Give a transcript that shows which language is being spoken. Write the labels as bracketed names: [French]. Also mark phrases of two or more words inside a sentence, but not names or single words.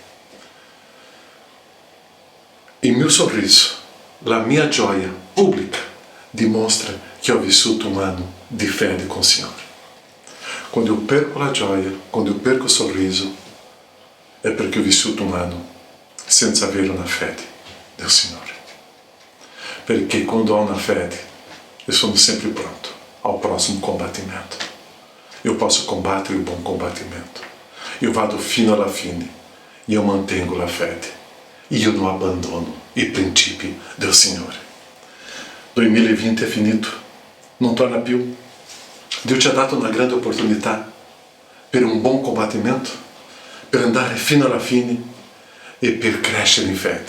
[Italian] Il mio sorriso, la mia gioia pubblica dimostra che ho vissuto un anno di fede con il Signore. Quando io perco la gioia, quando io perco il sorriso, è perché ho vissuto un anno senza avere una fede del Signore. Perché quando ho una fede, io sono sempre pronto [Portuguese] ao próximo [Italian] combattimento. [Portuguese] Eu posso [Italian] combattere il buon combattimento. Io vado fino alla fine e io mantengo la fede. Io non abbandono i principi del Signore. 2020 è finito, non torna più. Dio ci ha dato una grande opportunità per un buon combattimento, per andare fino alla fine e per crescere in fede.